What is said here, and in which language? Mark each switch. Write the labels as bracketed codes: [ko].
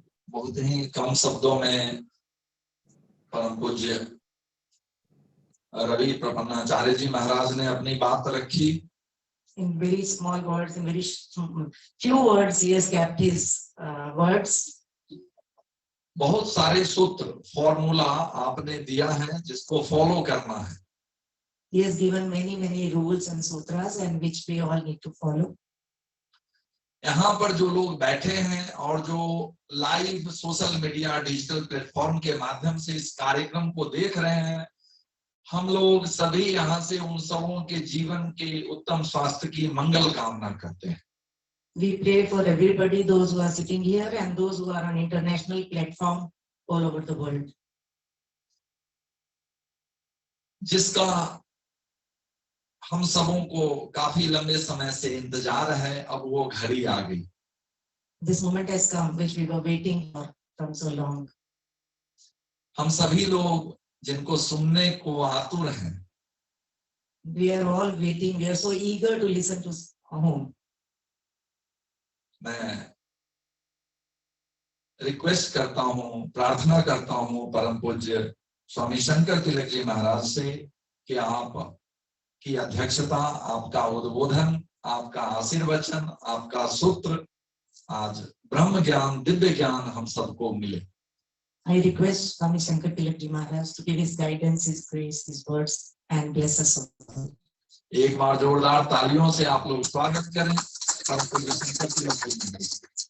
[hi] बहुत ही कम शब्दों में परम पूज्य रवि प्रपन्नाचार्य जी महाराज ने अपनी बात रखी। [en] In very small words, in very few words, he has kept his words. [hi] बहुत सारे सूत्र फॉर्मूला आपने दिया है जिसको फॉलो करना है। [en] He has given many rules and sutras and which we all need to follow. [hi] यहाँ पर जो लोग बैठे हैं और जो live social media digital platform के माध्यम से इस कार्यक्रम को देख रहे हैं, हम लोग सभी यहाँ से उन सबों के जीवन के उत्तम स्वास्थ्य की मंगल कामना करते हैं। [en] We pray for everybody, those who are sitting here and those who are on international platform all over the world. [hi] जिसका हम सबों को काफी लंबे समय से इंतजार है, अब वो घड़ी आ गई। [en] This moment has come which we were waiting for from so long. [hi] हम सभी लोग जिनको सुनने को आतुर हैं, [en] We are all waiting. We are so eager to listen to home. [hi] मैं रिक्वेस्ट करता हूँ, प्रार्थना करता हूँ परम पूज्य स्वामी शंकर तिलक जी महाराज से कि आप की अध्यक्षता, आपका उद्बोधन, आपका आशीर्वचन, आपका सूत्र आज ब्रह्म ज्ञान, दिव्य ज्ञान हम सबको मिले। [en] I request Swami Shankar Tilakji Maharaj to give his guidance, his grace, his words, and bless us all. [hi] एक बार जोरदार तालियों से आप लोग स्वागत करें परम पूज्य शंकर तिलक जी महाराज।